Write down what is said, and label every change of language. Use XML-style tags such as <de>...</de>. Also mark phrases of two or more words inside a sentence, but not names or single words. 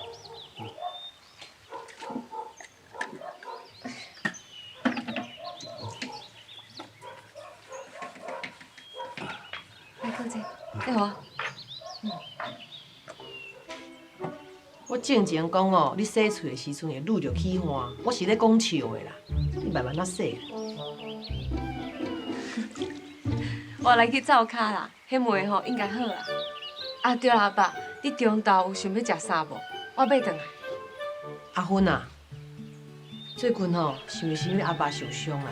<nan>来，靠这，你好啊。我正前讲哦，你洗喙的时阵会愈着起汗，我是咧讲笑的啦，你慢慢仔洗。我来去灶骹啦，迄糜吼应该好啦。啊对啦，阿爸，你中昼有想要食啥无？我买转来。阿芬啊，最近吼是毋是因为阿爸受伤啦？</nan>